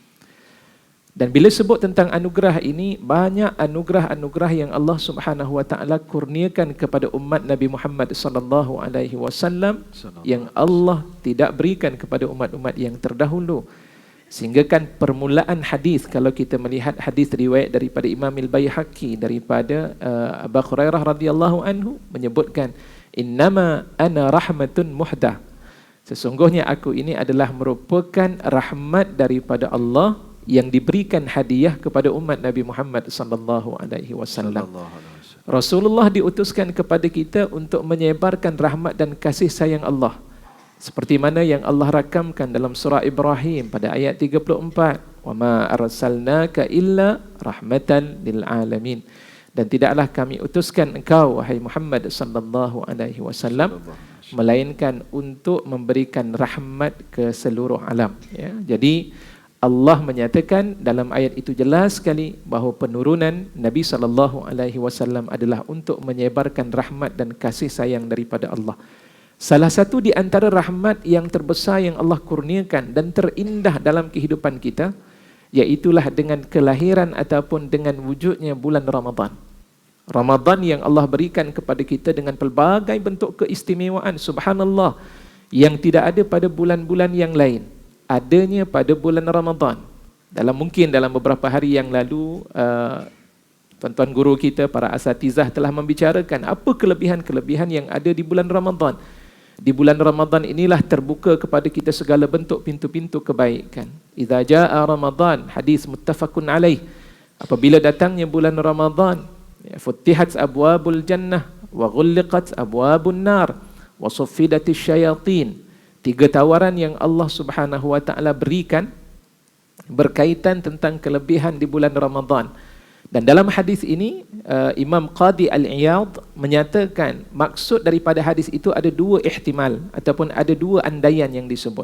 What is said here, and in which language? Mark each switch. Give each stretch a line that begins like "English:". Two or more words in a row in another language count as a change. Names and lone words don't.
Malay: Dan bila sebut tentang anugerah ini, banyak anugerah-anugerah yang Allah
Arabic: سبحانه وتعالى
Malay: kurniakan kepada umat Nabi Muhammad
Arabic: صلى الله عليه وسلم
Malay: yang Allah tidak berikan kepada umat-umat yang terdahulu. Sehingga kan permulaan hadis, kalau kita melihat hadis riwayat daripada Imam Al-Baihaqi daripada Abu Hurairah
Arabic: رضي الله عنه
Malay: menyebutkan,
Arabic: إنما أنا رحمة مهداة,
Malay: sesungguhnya aku ini adalah merupakan rahmat daripada Allah yang diberikan hadiah kepada umat Nabi Muhammad
Arabic: صلى الله عليه وسلم.
Malay: Rasulullah diutuskan kepada kita untuk menyebarkan rahmat dan kasih sayang Allah, seperti mana yang Allah rakamkan dalam surah Ibrahim pada ayat 34,
Arabic: وما أرسلناك إلا رحمة للعالمين,
Malay: dan tidaklah kami utuskan engkau wahai Muhammad
Arabic: صلى الله عليه وسلم
Malay: melainkan untuk memberikan rahmat ke seluruh alam, ya. Jadi Allah menyatakan dalam ayat itu jelas sekali bahawa penurunan Nabi
Arabic: صلى الله عليه وسلم
Malay: adalah untuk menyebarkan rahmat dan kasih sayang daripada Allah. Salah satu di antara rahmat yang terbesar yang Allah kurniakan dan terindah dalam kehidupan kita, iaitulah dengan kelahiran ataupun dengan wujudnya bulan Ramadan. Ramadan yang Allah berikan kepada kita dengan pelbagai bentuk keistimewaan,
Arabic: سبحان الله,
Malay: yang tidak ada pada bulan-bulan yang lain, adanya pada bulan Ramadan. Mungkin dalam beberapa hari yang lalu, tuan-tuan guru kita, para asatizah telah membicarakan apa kelebihan-kelebihan yang ada di bulan Ramadan. Di bulan Ramadan inilah terbuka kepada kita segala bentuk pintu-pintu kebaikan.
Arabic: إذا جاء رمضان، حديث متفق عليه.
Malay: Apabila datangnya bulan Ramadan,
Arabic: فتحت أبواب الجنة وغلقت أبواب النار وصفدت الشياطين.
Malay: 3 tawaran yang Allah
Arabic: سبحانه وتعالى
Malay: berikan berkaitan tentang kelebihan di bulan Ramadan. Dan dalam hadis ini Imam Qadi Al-Iyad menyatakan maksud daripada hadis itu ada 2 ihtimal ataupun ada 2 andaian yang disebut.